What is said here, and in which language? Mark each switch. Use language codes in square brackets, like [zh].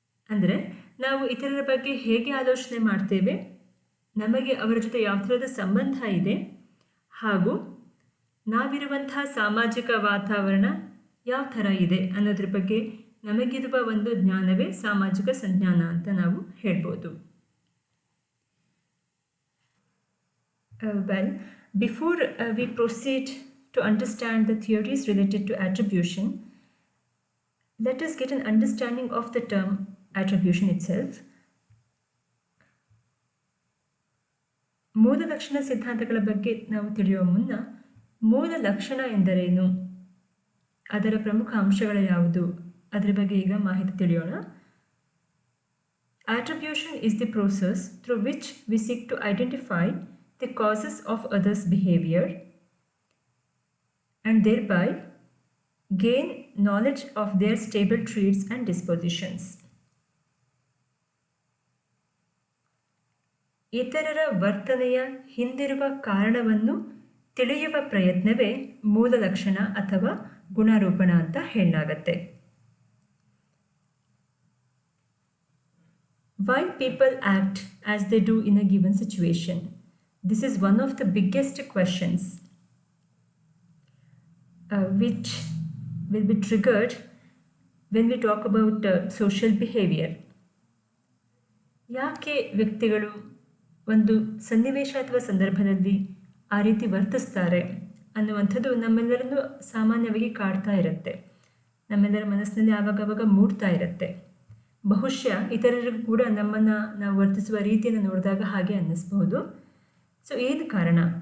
[kn] ಅಂದರೆ ನಾವು ಇತರರ ಬಗ್ಗೆ ಹೇಗೆ ಆಲೋಚನೆ ಮಾಡ್ತೇವೆ, ನಮಗೆ ಅವರ ಜೊತೆ ಯಾವ ಥರದ ಸಂಬಂಧ ಇದೆ, ಹಾಗೂ ನಾವಿರುವಂತಹ ಸಾಮಾಜಿಕ ವಾತಾವರಣ ಯಾವ ಥರ ಇದೆ ಅನ್ನೋದ್ರ ಬಗ್ಗೆ ನಮಗಿರುವ ಒಂದು ಜ್ಞಾನವೇ ಸಾಮಾಜಿಕ ಸಂಜ್ಞಾನ ಅಂತ ನಾವು ಹೇಳ್ಬೋದು. [en] Well, before we proceed to understand the theories related to attribution, let us get an understanding of the term attribution itself. [kn] ಮೂಲ ಲಕ್ಷಣ ಸಿದ್ಧಾಂತಗಳ ಬಗ್ಗೆ ನಾವು ತಿಳಿಯುವ ಮುನ್ನ ಮೂಲ ಲಕ್ಷಣ ಎಂದರೇನು, ಅದರ ಪ್ರಮುಖ ಅಂಶಗಳು ಯಾವುದು, ಅದರ ಬಗ್ಗೆ ಈಗ ಮಾಹಿತಿ ತಿಳಿಯೋಣ. [en] Attribution is the process through which we seek to identify the causes of others' behavior and thereby gain knowledge of their stable traits and dispositions. [kn] ಇತರರ ವರ್ತನೆಯ ಹಿಂದಿರುವ ಕಾರಣವನ್ನು ತಿಳಿಯುವ ಪ್ರಯತ್ನವೇ ಮೂಲ ಲಕ್ಷಣ ಅಥವಾ ಗುಣಾರೋಪಣ ಅಂತ ಹೇಳಲಾಗತ್ತೆ. [en] Why people act as they do in a given situation? This is one of the biggest questions which will be triggered when we talk about social behavior. [kn] ಯಾಕೆ ವ್ಯಕ್ತಿಗಳು ಒಂದು ಸನ್ನಿವೇಶ ಅಥವಾ ಸಂದರ್ಭದಲ್ಲಿ ಆ ರೀತಿ ವರ್ತಿಸ್ತಾರೆ ಅನ್ನುವಂಥದ್ದು ನಮ್ಮೆಲ್ಲರನ್ನು ಸಾಮಾನ್ಯವಾಗಿ ಕಾಡ್ತಾ ಇರುತ್ತೆ, ನಮ್ಮೆಲ್ಲರ ಮನಸ್ಸಿನಲ್ಲಿ ಆವಾಗವಾಗ ಮೂಡ್ತಾ ಇರುತ್ತೆ. ಬಹುಶಃ ಇತರರಿಗೂ ಕೂಡ ನಮ್ಮನ್ನು ನಾವು ವರ್ತಿಸುವ ರೀತಿಯನ್ನು ನೋಡಿದಾಗ ಹಾಗೆ ಅನ್ನಿಸ್ಬಹುದು. ಸೊ ಏನು ಕಾರಣ?